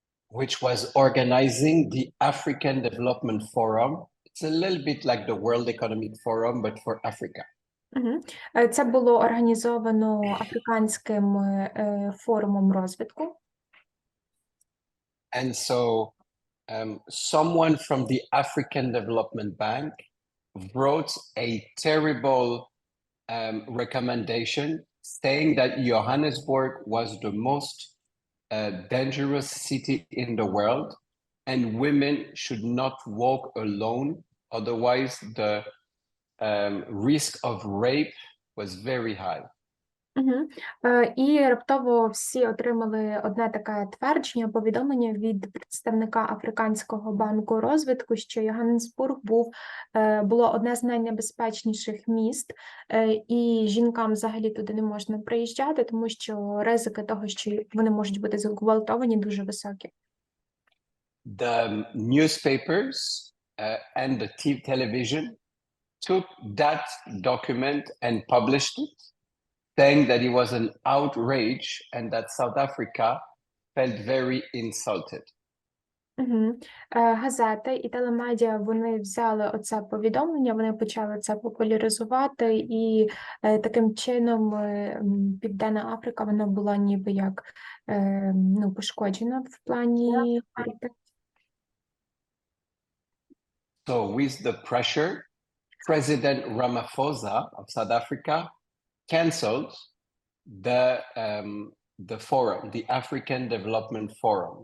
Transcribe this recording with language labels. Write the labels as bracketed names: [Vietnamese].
[English] Which was organizing the African Development Forum. It's a little bit like the World Economic Forum, but for Africa. [Ukrainian] Це було організовано Африканським форумом розвитку. [English] And so someone from the African Development Bank wrote a terrible recommendation saying that Johannesburg was the most dangerous city in the world and women should not walk alone, otherwise the risk of rape was very high. [Ukrainian] І раптово всі отримали одне таке твердження, повідомлення від представника Африканського банку розвитку, що Йоганнесбург було одне з найнебезпечніших міст, і жінкам взагалі туди не можна приїжджати, тому що ризики того, що вони можуть бути зґвалтовані, дуже високі. [English] The newspapers and the television took that document and published it, saying that it was an outrage and that South Africa felt very insulted. [Ukrainian] Газети і телемедіа, вони взяли оце повідомлення, вони почали це популяризувати, і таким чином Південна Африка, вона була ніби як пошкоджена в плані. [English] So with the pressure, President Ramaphosa of South Africa cancelled the forum, the African Development Forum.